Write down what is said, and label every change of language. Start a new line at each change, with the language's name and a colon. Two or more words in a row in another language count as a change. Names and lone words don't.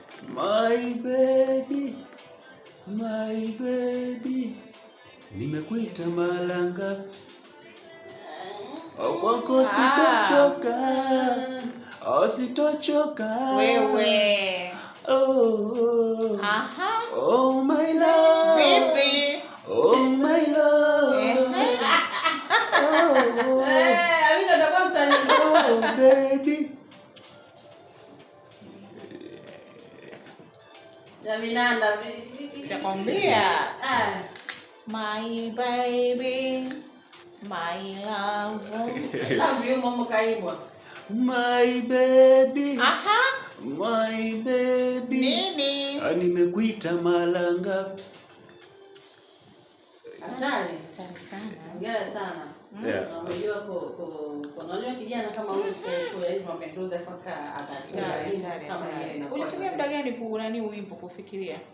English: My baby,
Swahili: nimekuita nimekuita malanga kwako sitochoka, sitochoka Wewe. Aha.
English: Oh my love.
Swahili: Vipi?
English: Oh my love.
Swahili: Amina utakuwa msanii.
English: Oh baby.
Swahili: Amina Nitakwambia.
English: My baby, my love. Love you mama kaibwa. My baby. Aha. My baby.
Swahili: Nini? Nimekuita malanga. Hatari. Hatari sana. Hongera sana.
English: Yeah.
Swahili: Unajua unajua kijana kama huyu kwa hizo mapinduzi afaka Hatari. Ulitumia muda gani nani wimbo kufikiria?